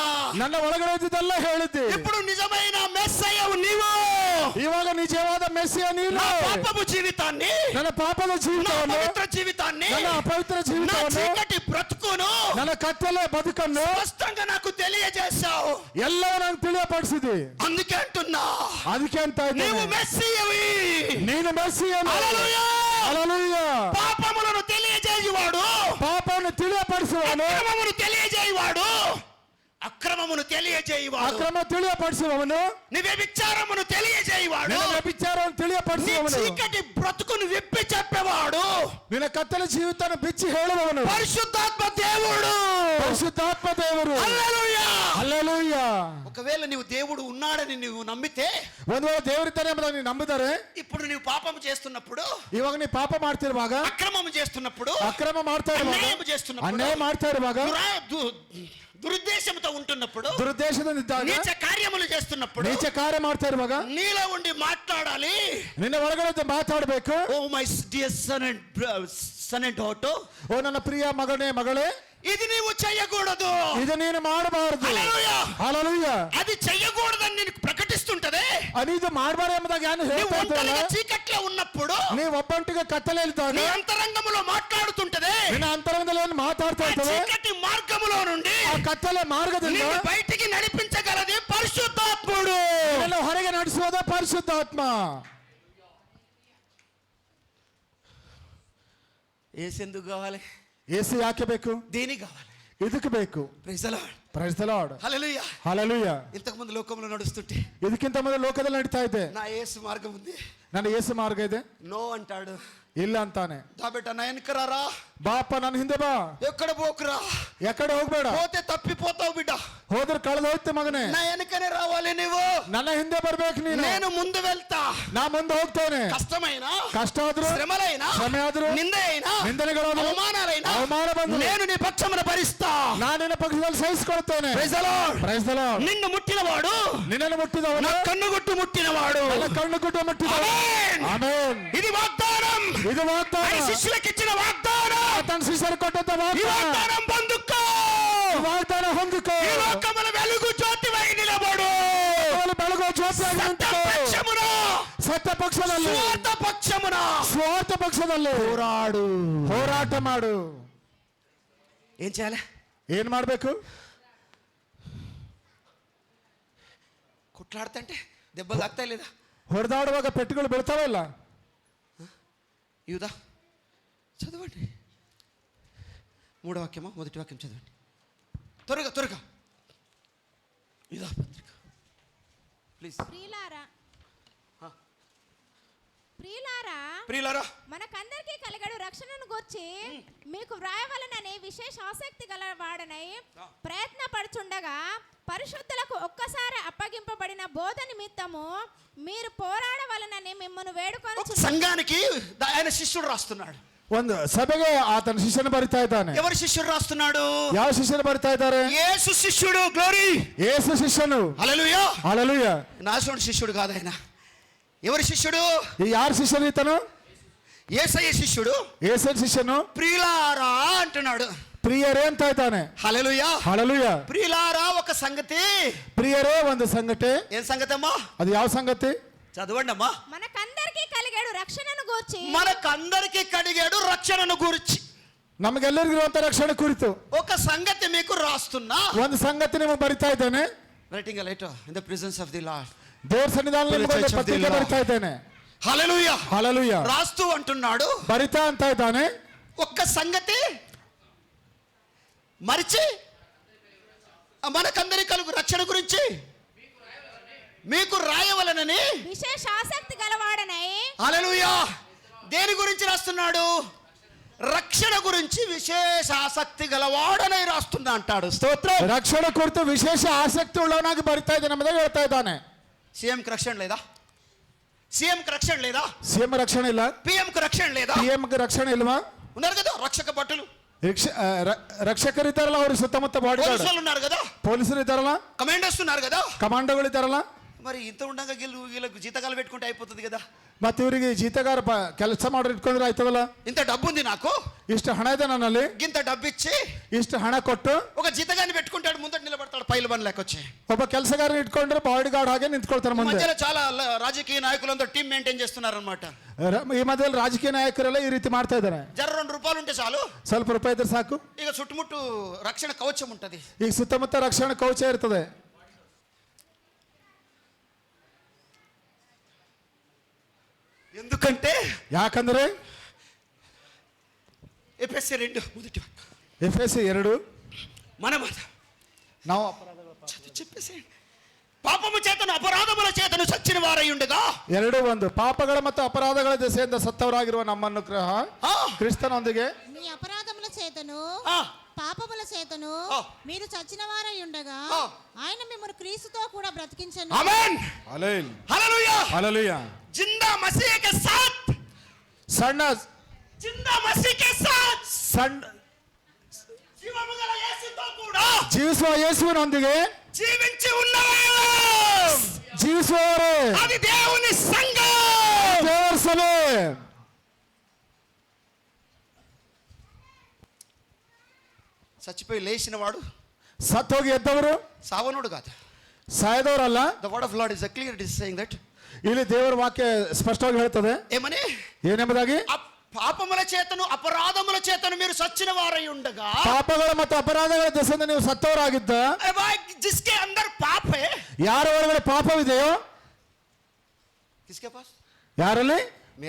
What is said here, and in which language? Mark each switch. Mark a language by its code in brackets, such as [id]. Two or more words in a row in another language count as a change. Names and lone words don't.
[kn] ನನ್ನ ಒಳಗಡೆ ಇದ್ದಿದ್ದೆಲ್ಲ ಹೇಳಿದ್ದಿ. [te] ఇప్పుడు నిజమైన మెస్సయ్యవు నీవు. [kn] ಇವಾಗ ನಿಜವಾದ ಮೆಸ್ಸಿಯ ನೀನು. [te] నా పాపపు జీవితాన్ని, [kn] ನನ್ನ ಪಾಪದ [te] నా [kn] ಜೀವಿತವನ್ನು, [te] పవిత్ర జీవితాన్ని, [kn] ನನ್ನ ಅಪವಿತ್ರ [te] నా [kn] ಜೀವಿತವನ್ನು, [te] చీకటి బ్రతుకును [kn] ನನ್ನ ಕತ್ತಲೆ ಬದುಕನ್ನು [te] స్పష్టంగా నాకు తెలియజేశావు. [kn] ಎಲ್ಲವೂ ನಂಗೆ ತಿಳಿಯಪಡಿಸಿದಿ. [te] అందుకే అంటున్నా, [kn] ಅದಕ್ಕೆ ಅಂತ [te] నీవు [kn] ಇದ್ದೇನೆ, [te] మెస్సీయవి. [kn] ನೀನು ಮೆಸ್ಸಿಯನು. [te] హల్లెలూయా. హల్లెలూయా. పాపములను తెలియజేయువాడు, [kn] ಪಾಪವನ್ನು ತಿಳಿಯಪಡಿಸುವವನು, [te] అక్రమమును తెలియజేయువాడు, అక్రమమును తెలియజేయువాడు, [kn] ಅಕ್ರಮ ತಿಳಿಯಪಡಿಸುವವನು, [te] నీ వ్యభిచారమును తెలియజేయువాడు, [kn] ನಿನ್ನ ವ್ಯಭಿಚಾರವನ್ನು [te] నీ [kn] ತಿಳಿಯಪಡಿಸುವವನು, [te] చీకటి బ్రతుకును విప్పి చెప్పేవాడు [kn] ನಿನ್ನ ಕತ್ತಲ ಜೀವಿತನ ಬಿಚ್ಚಿ ಹೇಳುವವನು [te] పరిశుద్ధాత్మ దేవుడు. [kn] ಪರಿಶುದ್ಧಾತ್ಮ ದೇವರು. [te] హల్లెలూయా. [kn] ಹಲ್ಲೆಲೂಯಾ. [te] ఒకవేళ నీవు దేవుడు ఉన్నాడని నువ్వు నమ్మితే, [kn] ಒಂದು ವೇಳೆ ದೇವರಿದ್ದಾನೆ ಎಂಬುದನ್ನು ನೀವು ನಂಬಿದರೆ, [te] ఇప్పుడు నీవు పాపం చేస్తున్నప్పుడు, [kn] ಇವಾಗ ನೀವು ಪಾಪ ಮಾಡ್ತಿರುವಾಗ, [te] అక్రమం చేస్తున్నప్పుడు, [kn] ಅಕ್ರಮ ಮಾಡ್ತಾ ಇರುವಾಗ, [te] అన్యాయం చేస్తున్నప్పుడు, [kn] ಅನ್ಯಾಯ ಮಾಡ್ತಾ ಇರುವಾಗ, [te] దురుద్దేశంతో ఉంటున్నప్పుడు, [kn] ದುರುದ್ದೇಶದಿಂದ ಇದ್ದಾಗ, [te] నీచ కార్యములు చేస్తున్నప్పుడు, [kn] ನೀಚ ಕಾರ್ಯ ಮಾಡ್ತಾ ಇರುವಾಗ [te] నీలో ఉండి మాట్లాడాలి. [kn] ನಿನ್ನ ಒಳಗಡೆ ಮಾತಾಡಬೇಕು. [en] O my dear son and daughter, [kn] ಓ ನನ್ನ ಪ್ರಿಯ ಮಗನೇ ಮಗಳೇ, [te] ఇది నీవు చెయ్యకూడదు. [kn] ಇದು ನೀನು ಮಾಡಬಾರದು. [te] హల్లెలూయా. [kn] ಹಲ್ಲೆಲೂಯಾ. [te] అది చెయ్యకూడదని నేను ప్రకటిస్తుంటదే. [kn] ಅದು ಇದು ಮಾಡಬಾರ ಎಂಬುದಾಗಿ ನಾನು [te] నువ్వు [kn] ಹೇಳ್ತಾ ಇದ್ದಲ್ಲ, [te] ఒంటరిగా చీకట్లో ఉన్నప్పుడు, [kn] ನೀವು ಒಬ್ಬಂಟಿಗೆ ಕತ್ತಲೆಯಿದ್ದಾಗ [te] నీ అంతరంగములో మాట్లాడుతుంటదే. [kn] ನಿನ್ನ ಅಂತರಂಗದಲ್ಲಿ ಏನು ಮಾತಾಡ್ತಾ [te] ఆ [kn] ಇರ್ತವೆ, [te] చీకటి మార్గములో నుండి [kn] ಆ ಕತ್ತಲೆ ಮಾರ್ಗದಿಂದ [te] నిన్ను బయటికి నడిపించగలది పరిశుద్ధాత్ముడు. [kn] ನಿನ್ನನ್ನು ಹೊರಗೆ ನಡೆಸುವುದ ಪರಿಶುದ್ಧಾತ್ಮ. [te] ఏసెందుకు కావాలి? [kn] ಏಸು ಯಾಕೆ ಬೇಕು? [te] దేనికి కావాలి? [kn] ಇದಕ್ಕೆ ಬೇಕು. [en] Praise the Lord. Praise the Lord. [te] హల్లెలూయా. హల్లెలూయా. ఇంతకు ముందు లోకంలో నడుస్తుంటే [kn] ಇದಕ್ಕಿಂತ ಮೊದಲು ಲೋಕದಲ್ಲಿ ನಡೀತಾ ಇದೆ. [te] నా యేసు మార్గం ఉంది, [kn] ನನ್ನ ಯೇಸು ಮಾರ್ಗ ಇದೆ. [te] నో అంటాడు. [kn] ಇಲ್ಲ ಅಂತಾನೆ. [te] దా బిడ్డ నా వెనకరారా, [kn] ಬಾಪ ನನ್ನ ಹಿಂದೆ ಬಾ. [te] ఎక్కడ పోకురా, [kn] ಎಕಡೆ ಹೋಗ್ಬೇಡ. [te] పోతే తప్పిపోతావు బిడ్డ. [kn] ಹೋದ್ರೆ ಕಳೆದು ಹೋಯ್ತು ಮಗನೇ. [te] నా వెనకనే రావాలి నువ్వు. [kn] ನನ್ನ ಹಿಂದೆ ಬರ್ಬೇಕು ನೀನು. [te] నేను ముందు వెళ్తా. [kn] ನಾ ಮುಂದೆ ಹೋಗ್ತೇನೆ. [te] కష్టమైనా, [kn] ಕಷ್ಟ ಆದ್ರೂ, [te] శ్రమలైనా, [kn] ಶ್ರಮೆ ಆದ್ರೂ, [te] నింద అయినా, [kn] ನಿಂದನೆಗಳಾದ್ರೂ, [te] అవమానాలైనా, [kn] ಅವಮಾನ ಬಂದ್ರು [te] నేను నీ పక్షమున భరిస్తా. [kn] ನಾನು ನಿನ್ನ ಪಕ್ಷದಲ್ಲಿ ಸಹಿಸಿಕೊಳ್ತೇನೆ. [en] Praise the Lord. Praise the Lord. [te] నిన్ను ముట్టినవాడు, [kn] ನಿನ್ನನ್ನು ಮುಟ್ಟಿದವನು, [te] నా కన్నుగుట్టు ముట్టినవాడు. [kn] ನನ್ನ ಕಣ್ಣು ಗುಡ್ಡ ಮುಟ್ಟಿದವನು. [te] ఆమేన్. [kn] ಆಮೆನ್. [te] ఇది వాగ్దానం. [kn] ಇದು ವಾಗ್ದಾನ. [te] ఆయన శిష్యులకు ఇచ్చిన వాగ్దానం. తన శిష్యులు కొట్టంత ఈ వాగ్దాన. వాగ్దానం పొందుకో. [kn] ಈ వాగ్దాನ ಹೊಂದಿಕೋ. [te] ఈ లోకముల వెలుగు జ్యోతివై నిలబడు. [kn] ಅವನು ಬೆಳಗುವ ಜ್ಯೋತಿಯಾಗಿ ನಿಂತುಕೋ. [te] పక్షమున, [kn] ಸತ್ಯ ಪಕ್ಷದಲ್ಲಿ, [te] స్వార్థ పక్షమున [kn] ಸ್ವಾರ್ಥ ಪಕ್ಷದಲ್ಲಿ [te] పోరాడు. [kn] ಹೋರಾಟ ಮಾಡು. [te] ఏం చేయాలి? [kn] ಏನ್ ಮಾಡ್ಬೇಕು? [te] కొట్లాడుతుంటే దెబ్బలు తాకుతాయి లేదా? [kn] ಹೊಡೆದಾಡುವಾಗ ಪೆಟ್ಟುಗಳು ಬೀಳ್ತಾವ ಇಲ್ಲ? [te] యూదా చదవండి. 3వ వాక్యమా 1వ వాక్యం చదవండి త్వరగా త్వరగా. యూదా పత్రిక ప్లీజ్. ప్రియులారా, ప్రియులారా, ప్రియులారా, మనకందరికీ కలిగడు రక్షణను గూర్చి మీకు వ్రాయవలనని విశేష ఆసక్తి గల వాడనై ప్రయత్న పడుచుండగా పరిశుద్ధులకు ఒక్కసారి అప్పగింపబడిన బోధ నిమిత్తము మీరు పోరాడవలనని మిమ్మల్ని వేడుకొని. సంఘానికి ఆయన శిష్యుడు రాస్తున్నాడు. [kn] ಒಂದು ಸಭೆಗೆ ಆತನ ಶಿಷ್ಯನ ಬರಿತಾ ಇದ್ದಾನೆ. [te] ఎవరు శిష్యుడు రాస్తున్నాడు? [kn] ಯಾವ ಶಿಷ್ಯನ ಬರಿತಾ ಇದ್ದಾರೆ? [te] యేసు శిష్యుడు. [en] Glory. [kn] ಯೇಸು ಶಿಷ್ಯನು. [te] హల్లెలూయా. హల్లెలూయా. నాశనుడు శిష్యుడు కాదు ఆయన. ఎవరి శిష్యుడు? [kn] ಈ ಯಾರ ಶಿಷ್ಯನು ಈತನು? [te] యేసయ్య శిష్యుడు. [kn] ಯೇಸು ಶಿಷ್ಯನು. [te] ప్రియులారా అంటున్నాడు. [kn] ಪ್ರಿಯರೇ ಅಂತ ಇದ್ದಾನೆ. [te] హల్లెలూయా. హల్లెలూయా. ప్రియులారా ఒక సంగతి. [kn] ಪ್ರಿಯರೇ ಒಂದು ಸಂಗತಿ. [te] ఏం సంగతి అమ్మా? [kn] ಅದು ಯಾವ సంగతి? [te] చదవండి అమ్మా. మనకందరికీ కలిగాడు రక్షణను గూర్చి. మనకందరికి కడిగాడు రక్షణను గురించి. [kn] ನಮಗೆಲ್ಲರಿಗಿರುವಂತ ರಕ್ಷಣೆ ಕುರಿತು [te] ఒక సంగతి మీకు రాస్తున్నా. [kn] ಒಂದು ಸಂಗತಿ ನಿಮಗೆ ಬರಿತಾ ಇದ್ದೇನೆ. [en] Writing letter in the presence of the Lord. [kn] ದೇವರ ಸನ್ನಿಧಾನದಲ್ಲಿ ನಿಮಗೆ ಒಂದು ಪತ್ರಿಕೆ ಬರಿತಾ ಇದ್ದೇನೆ. [te] హల్లెలూయా. హల్లెలూయా. రాస్తూ అంటున్నాడు. [kn] ಬರಿತಾ ಅಂತ ಇದ್ದಾನೆ. [te] ఒక్క సంగతి మరిచి మనకందరి కలుగు రక్షణ గురించి మీకు రాయవలనని విశేష ఆసక్తి గలవాడనై. హల్లెలూయా. దేని గురించి రాస్తున్నాడు? రక్షణ గురించి విశేష ఆసక్తి గలవాడనై రాస్తున్నా అంటాడు. స్తోత్రం. [kn] ರಕ್ಷಣೆ ಕುರಿತು ವಿಶೇಷ ಆಸಕ್ತಿ ಉಳ್ಳವನಾಗಿ ಬರಿತಾ ಇದ್ದಾನೆ ಎಂಬುದಾಗಿ ಹೇಳ್ತಾ ಇದ್ದಾನೆ. [te] సీఎంకి రక్షణ లేదా? సీఎంకి రక్షణ లేదా? [kn] ಸಿಎಂ ರಕ್ಷಣೆ ಇಲ್ಲ. [te] పిఎంకి రక్షణ లేదా? [kn] PM ಗೆ ರಕ್ಷಣೆ ಇಲ್ವಾ? [te] ఉన్నారు కదా రక్షక భటులు. [kn] ರಕ್ಷಕರು ಇದ್ದಾರಲ್ಲ, ಅವ್ರ ಸುತ್ತಮುತ್ತ [en] body guard [te] పోలీసులు ఉన్నారు కదా, [kn] ಪೊಲೀಸರು ಇದ್ದಾರಲ್ಲ, [te] కమాండర్స్ ఉన్నారు కదా. [kn] ಕಮಾಂಡೋಗಳು ఇದ್ದಾరಲ್ಲ. [te] మరి ఇంత ఉండగా వీళ్ళకు జీతకాలు పెట్టుకుంటే అయిపోతుంది కదా. [kn] ಮತ್ತೆ ಇವರಿಗೆ ಜೀತಗಾರ ಕೆಲಸ ಮಾಡೋರು ಇಟ್ಕೊಂಡ್ರೆ ಆಯ್ತದಲ್ಲ. [te] ఇంత డబ్బు ఉంది నాకు, [kn] ಇಷ್ಟು ಹಣ ಇದೆ ನನ್ನಲ್ಲಿ, [te] ఇంత డబ్బు ఇచ్చి [kn] ಇಷ್ಟು ಹಣ ಕೊಟ್ಟು [te] ఒక జీతగాన్ని పెట్టుకుంటాడు, ముందట నిలబడతాడు పైలు బండ్ లెక్కొచ్చి. [kn] ಒಬ್ಬ ಕೆಲಸಗಾರ ಇಟ್ಕೊಂಡ್ರೆ [en] body guard [kn] ಹಾಗೆ ನಿಂತ್ಕೊಳ್ತಾರೆ ಮುಂದೆ. [te] మధ్యలో చాలా రాజకీయ నాయకులందరూ [en] team maintain [te] చేస్తున్నారు అనమాట. [kn] ಈ ಮಧ್ಯದಲ್ಲಿ ರಾಜಕೀಯ ನಾಯಕರೆಲ್ಲ ಈ ರೀತಿ ಮಾಡ್ತಾ ಇದ್ದಾರೆ. [te] జర 2 రూపాయలు ఉంటే చాలు, [kn] ಸ್ವಲ್ಪ ರೂಪಾಯಿ ಇದ್ರೆ ಸಾಕು, [te] ఇక చుట్టుముట్టు రక్షణ కవచం ఉంటది. [kn] ಈಗ ಸುತ್ತಮುತ್ತ ರಕ್ಷಣೆ ಕವಚ ಇರ್ತದೆ. [te] ఎందుకంటే [kn] ಯಾಕಂದ್ರೆ [te] ఎఫెసీ 2 మొదటి [kn] ಎಫೆಸಿ 2 [te] మనం [kn] ನಾವು [te] చెప్పేసేయండి. పాపము చేతను అపరాధముల చేతను సచ్చిన వారై ఉండగా [kn] 2:1 ಪಾಪಗಳ ಮತ್ತು ಅಪರಾಧಗಳ ದೆಸೆಯಿಂದ ಸತ್ತವರಾಗಿರುವ ನಮ್ಮನ್ನು ಕ್ರಿಸ್ತನೊಂದಿಗೆ [te] మీ అపరాధముల చేతను పాపముల చేతను మీరు చచ్చిన వారై ఉండగా ఆయన మిమ్మల్ని క్రీస్తుతో కూడా బ్రతికించను. ఆమేన్. హల్లెలూయా. హల్లెలూయా. [hi] जिंदा मसीह के साथ, [kn] ಸಣ್ಣ [hi] जिंदा मसीह के साथ [kn] ಸಣ್ಣ [te] జీవముగల యేసుతో కూడా [kn] ಜೀವಿಸುವ ಯೇಸುವಿನೊಂದಿಗೆ [te] జీవించి ఉన్నవారు, [kn] ಜೀವಿಸುವವರೇ [te] అది దేవుని సంఘం. [kn] ದೇವರ ಸಭೆ. [te] చచ్చిపోయి లేచిన వాడు [kn] ಸತ್ತೋಗಿ ಎದ್ದವರು [te] సావనుడు కాదు. [kn] ಸಾಯದವರಲ್ಲ. [en] The word of Lord is clear, it is saying that. [kn] ಇಲ್ಲಿ ದೇವರ ವಾಕ್ಯ ಸ್ಪಷ್ಟವಾಗಿ ಹೇಳ್ತದೆ [te] ఏమని? [kn] ಏನೆಂಬುದಾಗಿ, [te] పాపముల చేతను అపరాధముల చేతను మీరు సచ్చిన వారై ఉండగా, [kn] ಪಾಪಗಳ ಮತ್ತು ಅಪರಾಧಗಳ ದೆಸೆಯಿಂದ ನೀವು ಸತ್ತವರಾಗಿದ್ದ, [hi] जिसके अंदर पाप है, [kn] ಯಾರ ಒಳಗಡೆ ಪಾಪವಿದೆಯೋ, [hi] किसके पास? [kn] ಯಾರಲ್ಲಿ?